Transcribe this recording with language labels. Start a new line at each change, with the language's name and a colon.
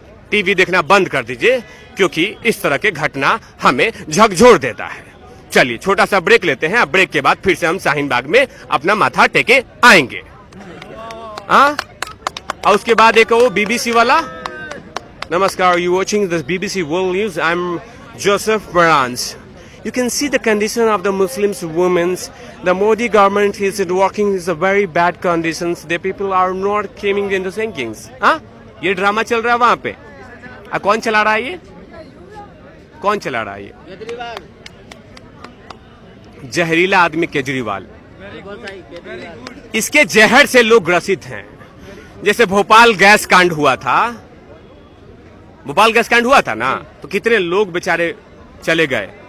Hindi: TV देखना बंद कर दीजिए क्योंकि इस तरह के घटना हमें झकझोर देता है। चलिए छोटा सा ब्रेक लेते हैं। अब ब्रेक के बाद फिर से हम शाहीन बाग में अपना माथा टेके आएंगे। और उसके बाद एक वो बीबीसी वाला। नमस्कार,
English: You watching this BBC world news. I am Joseph Barans. You can see the condition of the Muslims women. The Modi government is working is a very bad conditions. The people are not coming into thinkings.
Hindi: ये drama चल रहा है वहां पे। कौन चला रहा है ये? कौन चला रहा है ये? जहरीला आदमी केजरीवाल। इसके जहर से लोग ग्रसित हैं। जैसे भोपाल गैस कांड हुआ था। भोपाल गैस कांड हुआ था ना, तो कितने लोग बेचारे चले गए।